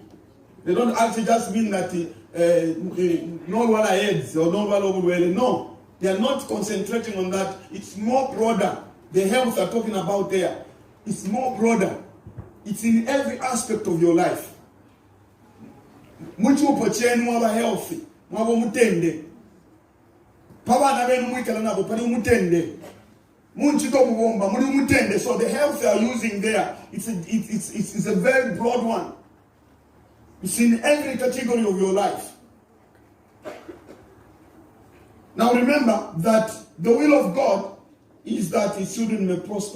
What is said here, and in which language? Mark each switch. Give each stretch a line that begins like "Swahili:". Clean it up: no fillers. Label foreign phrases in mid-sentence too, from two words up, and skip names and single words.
English: They don't actually just mean that no one heads or no one. No, they are not concentrating on that. It's more broader. The health they're talking about there, it's more broader. It's in every aspect of your life. Much more healthy. More mutende.
Bemba: Papa na benu mwikala nabo pali mutende.
English: So the health they are using there, it's a very broad one. It's in every category of your life. Now remember that the will of God is that his children may prosper.